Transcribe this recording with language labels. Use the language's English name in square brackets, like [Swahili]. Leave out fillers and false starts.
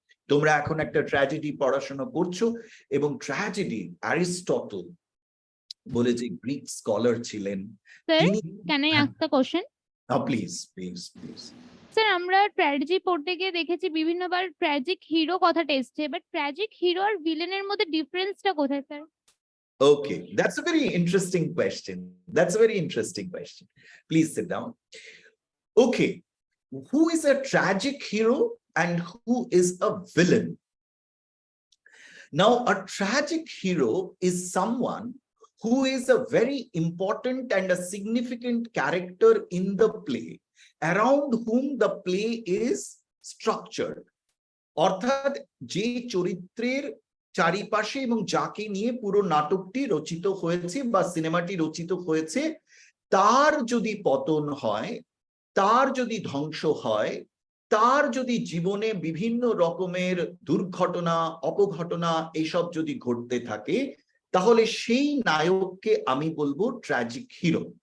[Bangla] তোমরা এখন একটা ট্র্যাজেডি পড়াশোনা করছো, এবং ট্র্যাজেডি অ্যারিস্টটল বলে যে গ্রিক স্কলার ছিলেন, [English] Sir, [Bangla] তিনি, [English] can I ask the question? Please, please, please. [Bangla] Sir আমরা ট্র্যাজেডি পড়তে গিয়ে দেখেছি বিভিন্নবার ট্র্যাজিক হিরো কথাটা এসছে, বাট ট্র্যাজিক হিরো আর ভিলেনের মধ্যে ডিফারেন্সটা কোথায় sir? [English] Okay, that's a very interesting question. That's a very interesting question. Please sit down. Okay, who is a tragic hero and who is a villain? Now, a tragic hero is someone who is a very important and a significant character in the play, around whom the play is structured. [Bangla] অর্থাৎ যে চরিত্রের চারিপাশে এবং যাকে নিয়ে পুরো নাটকটি রচিত হয়েছে বা সিনেমাটি রচিত হয়েছে, তার যদি পতন হয়, তার যদি ধ্বংস হয়, তার যদি জীবনে বিভিন্ন রকমের দুর্ঘটনা, অপঘটনা এসব যদি ঘটতে থাকে, তাহলে সেই নায়ককে আমি বলবো ট্র্যাজিক হিরো।